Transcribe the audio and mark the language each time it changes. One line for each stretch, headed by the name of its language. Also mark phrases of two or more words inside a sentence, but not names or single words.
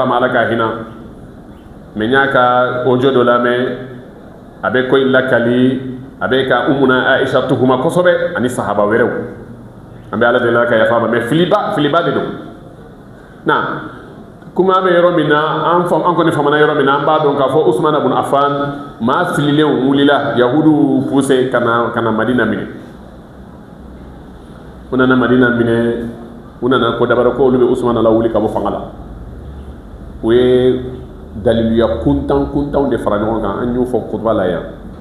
Bambara: ma ala ka hinɛ mɛ n y'a ka audio dɔ lamɛn a bɛ ko in lakali a bɛ ka umuna aisha tuhuma kosɛbɛ ani sahaba wɛrɛw an bɛ ala deli ala ka yafa ma mɛ filiba de don na kuma bɛ yɔrɔ min na an kɔni famana yɔrɔ min na an b'a dɔn k'a fɔ usman ibn affan maa fililenw wulila yahudu poussé ka na madina minɛ u nana madina minɛ u nana ko dabara ko olu bɛ usman la wuli ka bɔ fanga la u ye daliluya kuntanw de fara ɲɔgɔn kan an y'o fɔ kutuba la yan